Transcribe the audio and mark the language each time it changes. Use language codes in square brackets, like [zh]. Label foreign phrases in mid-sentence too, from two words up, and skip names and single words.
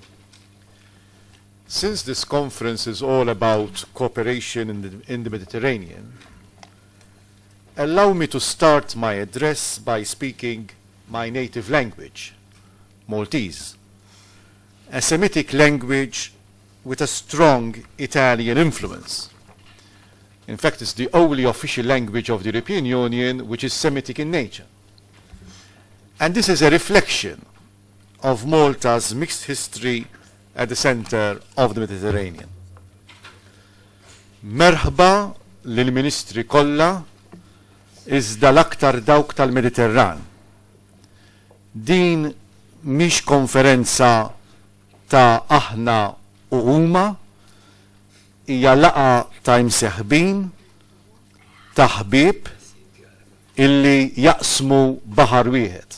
[en] Since this conference is all about cooperation in the Mediterranean, allow me to start my address by speaking my native language, Maltese, a Semitic language with a strong Italian influence. In fact, it's the only official language of the European Union which is Semitic in nature. And this is a reflection of Malta's mixed history at the center of the Mediterranean. [mt] Merħba lill-Ministri kollha iżda l-aktar dawk tal-Mediterran. Din mhix konferenza ta' aħna u huma, hija laqa ta' imseħbin ta' ħbieb illi jaqsmu baħar wieħed.